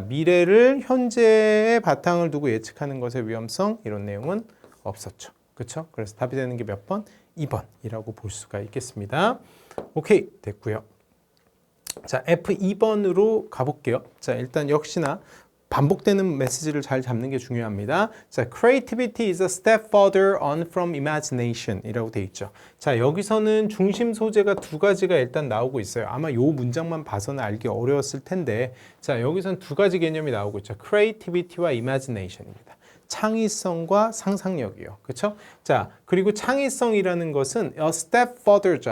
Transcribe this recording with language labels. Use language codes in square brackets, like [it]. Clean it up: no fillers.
[ko] 미래를 현재의 바탕을 두고 예측하는 것의 위험성, 이런 내용은 없었죠. 그렇죠? 그래서 답이 되는 게 몇 번? 2번이라고 볼 수가 있겠습니다. 오케이, 됐고요. 자, F2번으로 가볼게요. 자, 일단 역시나 반복되는 메시지를 잘 잡는 게 중요합니다. [en] 자, creativity is a step further on from imagination 이라고 돼 있죠. [ko] 자, 여기서는 중심 소재가 두 가지가 일단 나오고 있어요. 아마 요 문장만 봐서는 알기 어려웠을 텐데, 자, 여기서는 두 가지 개념이 나오고 있죠. creativity와 imagination입니다. 창의성과 상상력이요. 그렇죠? 자, 그리고 창의성이라는 것은 [en] a step further [ko] 죠.